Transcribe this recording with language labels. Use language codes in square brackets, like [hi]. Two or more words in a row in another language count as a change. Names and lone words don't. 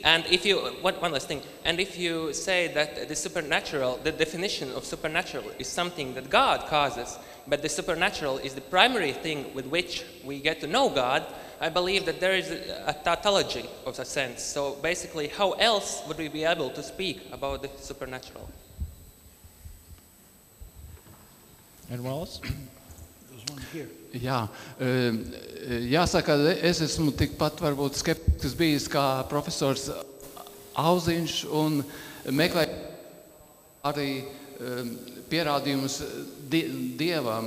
[en] And if you, one last thing, and if you say that the supernatural, the definition of supernatural is something that God causes, but the supernatural is the primary thing with which we get to know God, I believe that there is a tautology of a sense. So basically, how else would we be able to speak about the supernatural? Anyone else? [lv] Jā, jāsaka, es esmu tikpat varbūt skeptisks bijis kā profesors Auziņš un meklēju arī pierādījumus Dievam.